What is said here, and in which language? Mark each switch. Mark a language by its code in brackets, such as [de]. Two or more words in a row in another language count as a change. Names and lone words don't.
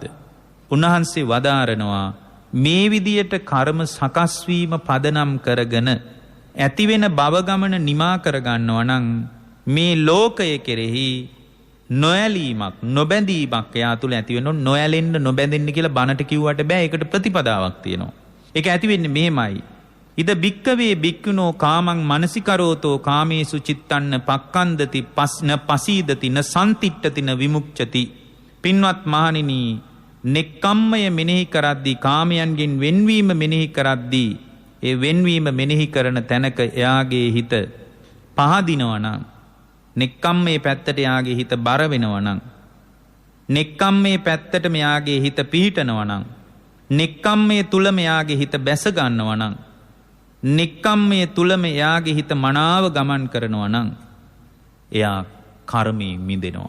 [si] උන්වහන්සේ වදාරනවා මේ විදියට කර්ම සකස් වීම පදනම් කරගෙන ඇති වෙන භව ගමන නිමා කර ගන්නවා නම් මේ ලෝකය කෙරෙහි නොඇලීමක් නොබැඳීමක් එයා තුල ඇති වෙනවා. නොඇලෙන්න නොබැඳෙන්න කියලා බණට කිව්වට බෑ. ඒකට ප්‍රතිපදාවක් තියෙනවා. ඒක ඇති වෙන්නේ මෙහෙමයි. [pi] ඉද භික්කවේ භික්ඛුනෝ කාමං මනසිකරෝතෝ කාමේසු චිත්තන්න පක්ඛන්දති පස්න පසීදති න සම්තිට්ඨති න විමුක්ඛති. [si] පින්වත් මහණෙනි, නෙක්ඛම්මය මෙනෙහි කරද්දී කාමයන්ගෙන් වෙන්වීම මෙනෙහි කරද්දී ඒ වෙන්වීම මෙනෙහි කරන තැනක එයාගේ හිත පහදිනවා නම්, නෙක්ඛම්මේ පැත්තට එයාගේ හිත බර වෙනවා නම්, නෙක්ඛම්මේ පැත්තට මෙයාගේ හිත පිහිටනවා නම්, නෙක්ඛම්මේ තුල මෙයාගේ හිත බැස ගන්නවා නම්, නෙක්ඛම්මේ තුලම එයාගේ හිත මනාව ගමන් කරනවා නම් එයා කර්මයෙන් මිදෙනවා.